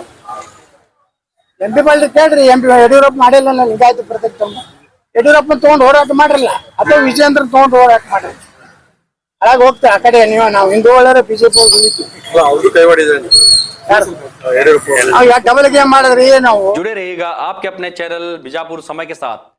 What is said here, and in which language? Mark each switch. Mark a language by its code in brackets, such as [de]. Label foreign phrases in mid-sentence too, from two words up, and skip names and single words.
[kn] ಎಂ ಪಿ ಪಾಲ್ರಿ ಕೇಳ್ರಿ, ಯಡಿಯೂರಪ್ಪ ಮಾಡಿಲ್ಲ ಲಿಂಗಾಯತ ಪ್ರತ್ಯೇಕ ಧರ್ಮ. ಯಡಿಯೂರಪ್ಪನ ತಗೊಂಡು ಹೋರಾಟ ಮಾಡಿರಲ್ಲ, ಅಥವಾ ವಿಜೇಂದ್ರ ತಗೊಂಡು ಹೋರಾಟ ಮಾಡ್ರಿ. ಹಾಗಾಗಿ ಹೋಗ್ತಾ ಆ ಕಡೆ ನೀವು ನಾವು ಹಿಂದೂಗಳರ ಬಿಜೆಪಿ ಅವರು ಕೈ ಮಾಡಿದ್ರೆ [en] double game [kn] ಮಾಡಿದ್ರಿ ನಾವು. [hi] जुड़े रहिएगा आपके अपने चैनल बीजापुर समय के साथ।